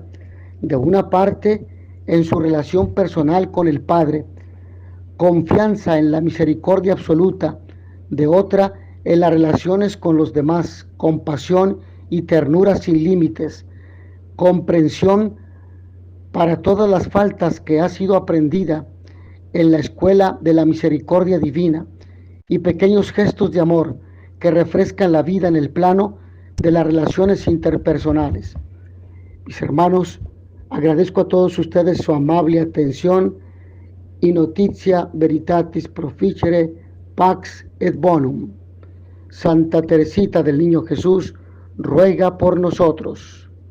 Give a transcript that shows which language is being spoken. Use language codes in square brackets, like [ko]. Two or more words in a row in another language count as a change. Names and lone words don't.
[es] De una parte, en su relación personal con el Padre, confianza en la misericordia absoluta; de otra, en las relaciones con los demás, compasión y ternura sin límites, comprensión para todas las faltas que ha sido aprendida en la escuela de la misericordia divina, y pequeños gestos de amor que refrescan la vida en el plano de las relaciones interpersonales. Mis hermanos, agradezco a todos ustedes su amable atención y [la] notitia veritatis proficere pax et bonum. [es] Santa Teresita del Niño Jesús ruega por nosotros.